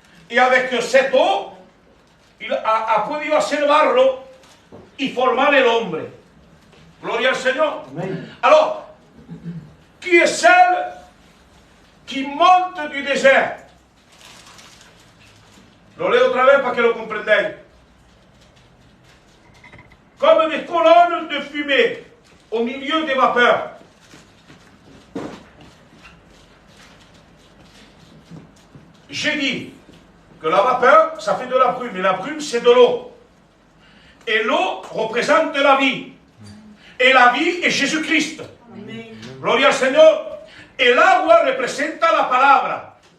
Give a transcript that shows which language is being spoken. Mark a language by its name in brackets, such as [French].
[French] Et avec cette eau, [Spanish] il ha podido observarlo y formar el hombre. Gloria al Seigneur. Amen. [French] Alors, qui est celle qui monte du désert? [Spanish] Lo leo otra vez para que lo comprendáis. [French] Comme des colonnes de fumée au milieu des vapeurs. J'ai dit que la vapeur, ça fait de la brume, et la brume, c'est de l'eau. Et l'eau représente la vie. Et la vie est Jésus-Christ. [Spanish] Gloria al Señor. El agua representa la palabra.